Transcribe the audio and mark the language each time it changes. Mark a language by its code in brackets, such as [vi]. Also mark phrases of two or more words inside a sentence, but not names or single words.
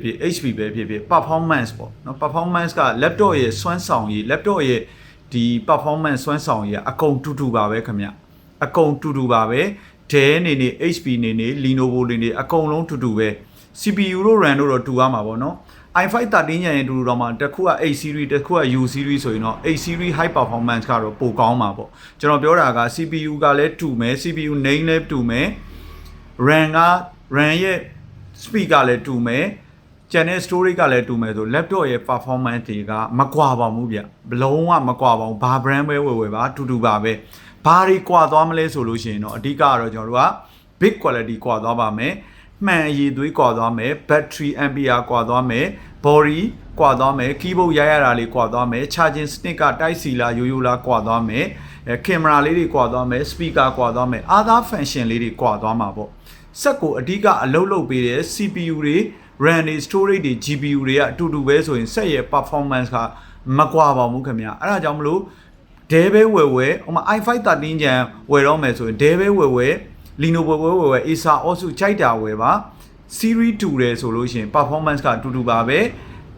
[my] ဖြစ် HP ပဲဖြစ်ဖြစ် performance ပေါ့နော် performance က laptop ရဲ့စွမ်းဆောင်ရည် laptop ရဲ့ဒီ performance စွမ်းဆောင်ရည်အကုန်တူပါပဲခင်ဗျအကုန်တူပါပဲ Dell နေ HP နေ Lenovo နေအကုန်လုံးတူပဲ CPU တို့ RAM တို့တော့တူရမှာပေါ့နော် i5 13 Gen ရင်တူတော့မှတစ်ခုက 8 series တစ်ခုက [en] U series [my] ဆိုရင်တော့ 8 series [en] high performance [my] ကတော့ပိုကောင်းမှာပေါ့ကျွန်တော်ပြောတာက CPU ကလည်းတူမယ် [en] CPU name [my] လည်းတူမယ် RAM ရဲ့ speed ကလည်းတူမယ်ကျန်တဲ့ storage ကလည်းတူမယ်ဆို laptop ရဲ့ performance တွေကမကွာပါဘူးဗျဘလုံးဝမကွာပါဘူးဘာ brand ပဲဝယ်ပါတူပါပဲဘာတွေကွာသွားမလဲဆိုလို့ရှိရင်တော့အဓိကကတော့ကျွန်တော်တို့က [en] big quality [my] ကွာသွားပါမယ်မှန်အရည်သွေးကွာသွားမယ် [en] battery ampere [my] ကွာသွား မယ် body ကွာသွားမယ် keyboard ရတာလေးကွာသွားမယ် [en] charging stick [my] ကတိုက်စီလားရိုးလားကွာသွားမယ်ကင်မရာလေးတွေကွာသွားမယ် speaker ကွာသွားမယ် [en] other function [my] လေးတွေကွာသွားမှာပေါ့စက်ကိုအဓိကအလုပ်ပေး တဲ့ CPU တွေ RAM တွေ storage တွေ GPU တွေကအတူပဲဆိုရင်စက်ရဲ့ performance ကမကွာပါဘူးခင်ဗျအဲ့ဒါကြောင့်မလို့ Dell ပဲဝယ်ဟိုမှာ i5 13 Gen ဝယ် တော့မယ်ဆိုရင် Dell ပဲဝယ်Lenovo ဝယ် Acer Asus ကြိုက်တာဝယ်ပါ series တူတယ်ဆိုလို့ရှိရင် performance ကတူပါပဲအ